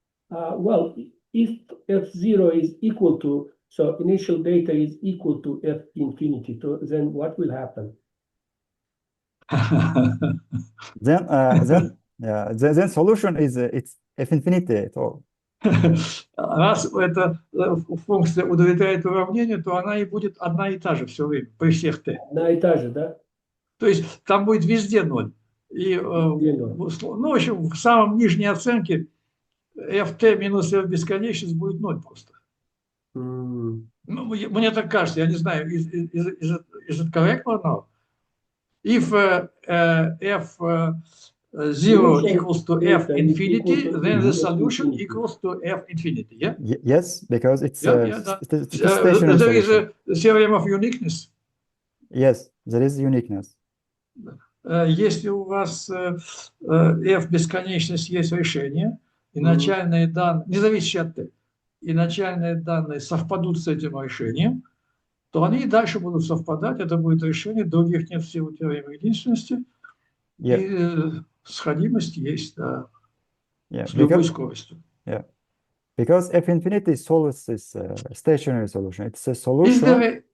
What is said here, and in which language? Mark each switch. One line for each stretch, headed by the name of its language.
English: Well, if F0 is equal to, so initial data is equal to F infinity, then what will happen? Then solution is it's F infinity at all.
Russian: Раз эта функция удовлетворяет уравнению, то она и будет одна и та же все время, при всех t. Одна и та же, да? То есть там будет везде ноль. И, ну, в общем, в самом нижней оценке ft минус f бесконечность будет ноль просто. Ну, мне так кажется, я не знаю,
English: is it correct or not? If f0 equals to f infinity, then the solution equals to f infinity, yeah? Yes, because it's
Russian: Да.
English: stationary There is solution. a theorem of uniqueness. Yes, there is uniqueness.
Russian: Если у вас f бесконечность есть решение, и начальные данные, не зависящие от t, и начальные данные совпадут с этим решением, то они и дальше будут совпадать. Это будет решение, других нет в силу теоремы единственности.
English: Yeah.
Russian: И сходимость есть, да,
English: Yeah,
Russian: с любой скоростью.
English: Yeah, because F infinity solves this stationary solution. It's a solution.